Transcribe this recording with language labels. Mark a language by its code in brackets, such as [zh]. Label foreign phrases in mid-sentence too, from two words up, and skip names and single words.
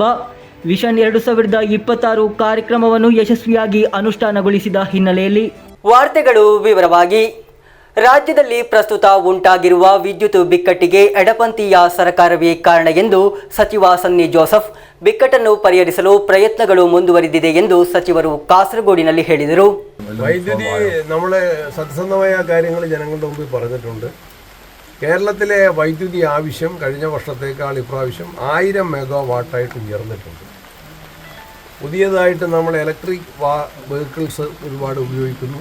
[kn] ವಿಷನ್ 2026 ಕಾರ್ಯಕ್ರಮವನ್ನು ಯಶಸ್ವಿಯಾಗಿ ಅನುಷ್ಠಾನಗೊಳಿಸಿದ ಹಿನ್ನೆಲೆಯಲ್ಲಿ ವಾರ್ತೆಗಳು ವಿವರವಾಗಿ. ರಾಜ್ಯದಲ್ಲಿ ಪ್ರಸ್ತುತ ಉಂಟಾಗಿರುವ ವಿದ್ಯುತ್ ಬಿಕ್ಕಟ್ಟಿಗೆ ಎಡಪಂಥೀಯ ಸರ್ಕಾರವೇ ಕಾರಣ ಎಂದು ಸಚಿವ ಸನ್ನಿ ಜೋಸೆಫ್ ಬಿಕ್ಕಟ್ಟನ್ನು ಪರಿಹರಿಸಲು പ്രയത്നಗಳು ಮುಂದುವರಿದಿದೆ ಎಂದು സಚಿವರು കാസർഗോഡിನಲ್ಲಿ ಹೇಳಿದರು. [ml] വൈദ്യുതി നമ്മളെ സത്യസന്ധമായ കാര്യങ്ങൾ ജനങ്ങളുടെ മുമ്പിൽ പറഞ്ഞിട്ടുണ്ട്. കേരളത്തിലെ വൈദ്യുതി ആവശ്യം കഴിഞ്ഞ വർഷത്തേക്കാൾ ഇപ്രാവശ്യം 1000 മെഗാവാട്ടായിട്ട് ഉയർന്നിട്ടുണ്ട്. പുതിയതായിട്ട് നമ്മൾ ഇലക്ട്രിക് വെഹിക്കിൾസ് ഒരുപാട് ഉപയോഗിക്കുന്നു.